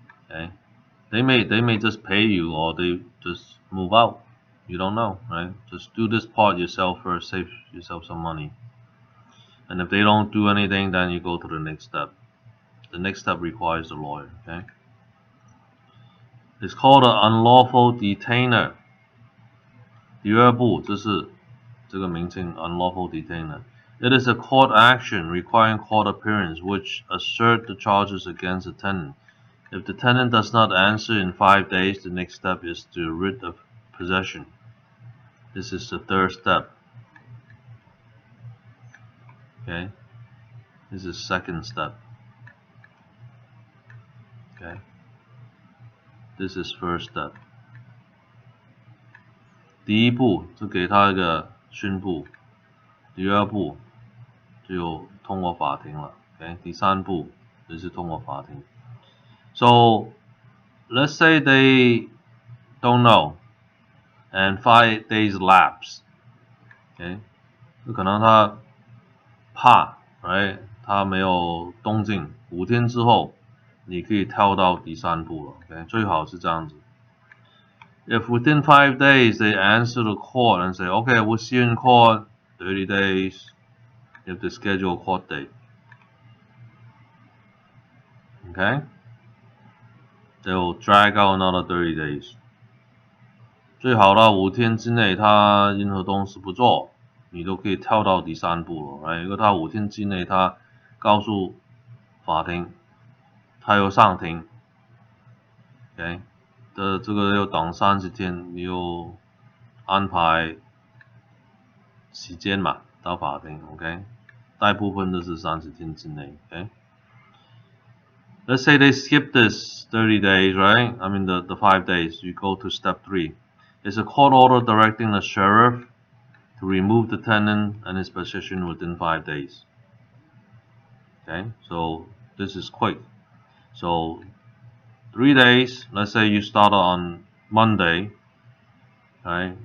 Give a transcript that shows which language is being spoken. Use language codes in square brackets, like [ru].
[en] Okay, they may just pay you, or they just move out. You don't know, right? Just do this part yourself first, save yourself some money. And if they don't do anything, then you go to the next step. The next step requires a lawyer, okay? It's called an unlawful detainer. [zh] 第二步就是这个名称 unlawful detainer. [en] It is a court action requiring court appearance which assert the charges against the tenant. If the tenant does not answer in 5 days, the next step is to writ of possession. This is the third step. Okay, this is second step. Okay, this is first step. [zh] 第一步就给他一个宣布，第二步就通过法庭了。 Okay, 第三步就是通过法庭。 [en] So let's say they don't know, and 5 days lapse. [zh] Okay, 可能他怕 ，right？他没有动静，5天之后，你可以跳到第三步了。 OK， 最好是这样子。 [en] If within 5 days they answer the court and say, "Okay, we'll see you in court 30 days," you have to schedule a court date. Okay, they will drag out another 30 days. [zh] 最好到5天之内，他任何东西不做，你都可以跳到第三步了。如果他5天之内，他告诉法庭，他又上庭 ，OK， 这个要等30天，你又安排时间嘛，到法庭 ，OK， 大部分都是30天之内 ，OK。 [en] Let's say they skip this 30 days, right? I mean the 5 days. You go to step 3. It's a court order directing the sheriff to remove the tenant and his possession within 5 days. Okay, so this is quick. So 3 days, let's say you start on Monday, right?